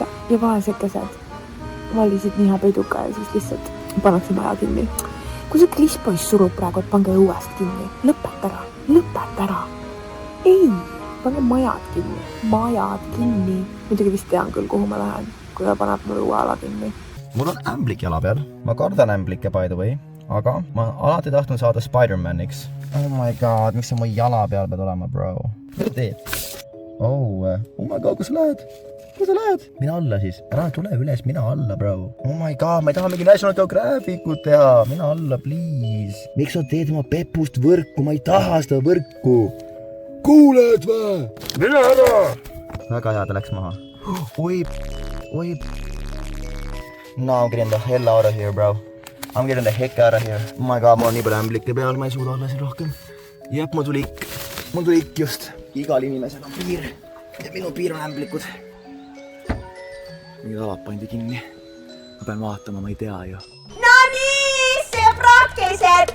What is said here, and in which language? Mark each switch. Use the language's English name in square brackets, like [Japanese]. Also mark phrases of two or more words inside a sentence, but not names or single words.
[Estonian] Ja vaesekesed valisid nii hea peiduka ja siis lihtsalt pannakse maja kinni. Kui see Kris poiss surub praegu, et pange õuest kinni. Lõpeta ära. Ei, pange majad kinni. Muidugi vist tean küll, kuhu ma lähen, kui ta paneb mul õueala kinni. Mul on ämblik jala peal. Ma kardan ämblikke, [English] by the way. [Estonian] Aga ma alati tahtnud saada Spider-Maniks. [English] Oh my god, [Estonian] miks sa mu jala peal pead olema, bro? Mida teed? [English] Oh my god, [Estonian] kus sa lähed? Mina alla siis. Ära tule üles, mina alla, bro. [English] Oh my god, [Estonian] ma ei taha mingi National Geographicut teha. Mina alla, please. Miks sa teed oma pepust võrku? Ma ei taha seda võrku. Kuuled või? Mine ära! Väga hea, ta läks maha. Oi. [English] No, I'm getting the hell out of here, bro. I'm getting the heck out of here. Oh my god, [Estonian] mul on nii palju ämblikke peal, ma ei suuda olla siin rohkem. Jep, mul tuli ikk just. Igal inimesel on piir. Ja minu piir on ämblikud. Mingid alad pandi kinni. Ma pean vaatama, ma ei tea ju. No nii, sõbrakesed!